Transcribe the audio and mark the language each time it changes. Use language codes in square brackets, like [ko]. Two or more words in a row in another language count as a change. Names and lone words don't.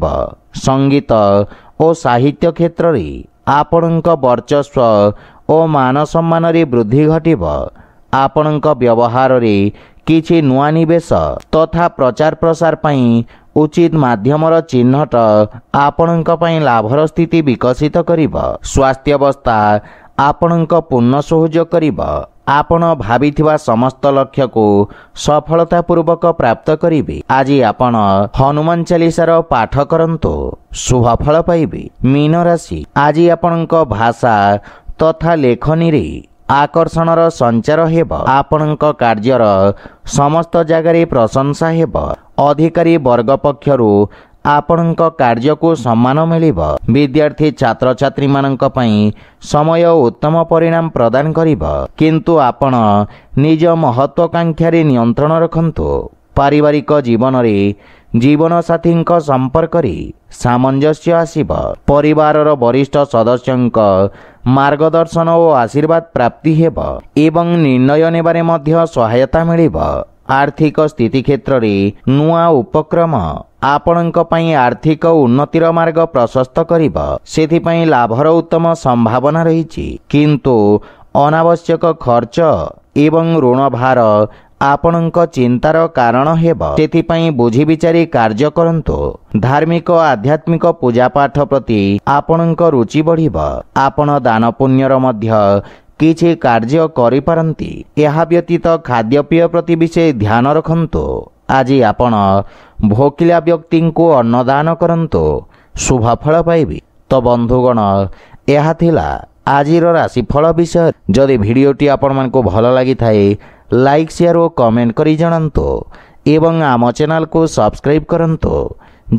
[or] ସଙ୍ଗୀତ ଔର ସାହିତ୍ୟ କ୍ଷେତ୍ର ରେ ଆପଣଙ୍କ ବର୍ଚ୍ଚସ୍ୱ ଔର ମାନ ସମ୍ମାନ ରେ ବୃଦ୍ଧି ଘଟିବ। ଆପଣଙ୍କ ବ୍ୟବହାର ରେ କିଛି ନୂଆ ନିବେଶ ତଥା ପ୍ରଚାର ପ୍ରସାର ପାଇଁ ଉଚିତ ମାଧ୍ୟମର ଚିହ୍ନଟ ଆପଣଙ୍କ ପାଇଁ ଲାଭର ସ୍ଥିତି ବିକଶିତ କରିବ। ସ୍ୱାସ୍ଥ୍ୟ ଅବସ୍ଥା ଆପଣଙ୍କ ପୂର୍ଣ୍ଣ ସହଯୋଗ କରିବ। ଆପଣ ଭାବିଥିବା ସମସ୍ତ ଲକ୍ଷ୍ୟ କୁ ସଫଳତା ପୂର୍ବକ ପ୍ରାପ୍ତ କରିବେ। ଆଜି ଆପଣ ହନୁମାନ ଚାଳିଶାର ପାଠ କରନ୍ତୁ ଶୁଭ ଫଳ ପାଇବେ। ମୀନ ରାଶି ଆଜି ଆପଣଙ୍କ ଭାଷା ତଥା ଲେଖନୀ ରେ ଆକର୍ଷଣର ସଞ୍ଚାର ହେବ। ଆପଣଙ୍କ କାର୍ଯ୍ୟର ସମସ୍ତ ଜଗାର ପ୍ରଶଂସା ହେବ। ଅଧିକାରୀ ବର୍ଗ ପକ୍ଷରୁ ଆପଣଙ୍କ କାର୍ଯ୍ୟ କୁ ସମ୍ମାନ ମିଳିବ। ବିଦ୍ୟାର୍ଥୀ ଛାତ୍ର ଛାତ୍ରୀ ମାନଙ୍କ ପାଇଁ ସମୟ ଉତ୍ତମ ପରିଣାମ ପ୍ରଦାନ କରିବ, କିନ୍ତୁ ଆପଣ ନିଜ ମହତ୍ତ୍ୱାକାଂକ୍ଷା ରେ ନିୟନ୍ତ୍ରଣ ରଖନ୍ତୁ। ପାରିବାରିକ ଜୀବନ ରେ ଜୀବନ ସାଥୀ ସମ୍ପର୍କ ରେ ସାମଞ୍ଜସ୍ୟ ଆସିବ। ପରିବାରର ବରିଷ୍ଠ ସଦସ୍ୟଙ୍କ ମାର୍ଗଦର୍ଶନ ଔର ଆଶୀର୍ବାଦ ପ୍ରାପ୍ତି ହେବ ଏବଂ ନିର୍ଣ୍ଣୟ ନେବାରେ ମଧ୍ୟ ସହାୟତା ମିଳିବ। ଆର୍ଥିକ ସ୍ଥିତି କ୍ଷେତ୍ର ରେ ନୂଆ ଉପକ୍ରମ ଆପଣଙ୍କ ପାଇଁ ଆର୍ଥିକ ଉନ୍ନତିର ମାର୍ଗ ପ୍ରଶସ୍ତ କରିବ। ସେଥିପାଇଁ ଲାଭର ଉତ୍ତମ ସମ୍ଭାବନା ରହିଛି, କିନ୍ତୁ ଅନାବଶ୍ୟକ ଖର୍ଚ୍ଚ ଏବଂ ଋଣ ଭାର ଆପଣଙ୍କ ଚିନ୍ତାର କାରଣ ହେବ। ସେଥିପାଇଁ ବୁଝି ବିଚାରି କାର୍ଯ୍ୟ କରନ୍ତୁ। ଧାର୍ମିକ ଆଧ୍ୟାତ୍ମିକ ପୂଜା ପାଠ ପ୍ରତି ଆପଣଙ୍କ ରୁଚି ବଢ଼ିବ। ଆପଣ ଦାନ ପୁଣ୍ୟର ମଧ୍ୟ କିଛି କାର୍ଯ୍ୟ କରି ପାରନ୍ତି। ଏହା ବ୍ୟତୀତ ଖାଦ୍ୟପେୟ ପ୍ରତି ବିଶେଷ ଧ୍ୟାନ ରଖନ୍ତୁ। ଆଜି ଆପଣ ଭୋକିଲା ବ୍ୟକ୍ତି କୁ ଅନ୍ନଦାନ କରନ୍ତୁ ଶୁଭ ଫଳ ପାଇବେ। ତ ବନ୍ଧୁଗଣ, ଯହ ଥିଲା ଆଜିର ରାଶିଫଳ ବିଷୟ। ଯଦି ଭିଡିଓଟି ଆପଣ ମନ କୁ ଭଲ ଲାଗି ଥାଏ [en] like share [or] ଔର କମେଣ୍ଟ କରି ଜଣାନ୍ତୁ ଏବଂ ଆମ ଚ୍ୟାନେଲ କୁ ସବସ୍କ୍ରାଇବ କରନ୍ତୁ।